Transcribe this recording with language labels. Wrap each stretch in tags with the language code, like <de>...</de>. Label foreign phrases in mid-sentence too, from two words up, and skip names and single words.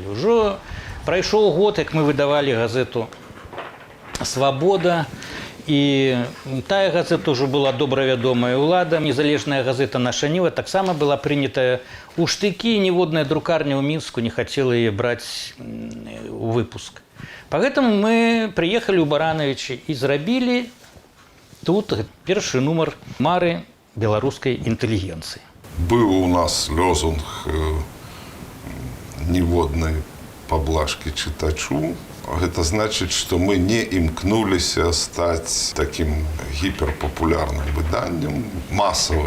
<be>Ужо прайшоў год, як мы выдавалі газету «Свабода», І тая газета ўжо была добра вядомая ўладам. Незалежная газета «Наша Ніва» таксама была прынятая ў штыкі. Ніводная друкарня ў Мінску не хацела яе браць у выпуск.</be> <ru>Поэтому мы приехали</ru> <be>ў Барановичи і зрабілі тут першы нумар «Мары беларускай інтэлігенцыі». Быў у нас лозунг ніводнай паблажкі чытачу. Гэта значыць, што мы не імкнуліся стаць такім гіперпапулярным выданнем, масавым.</be>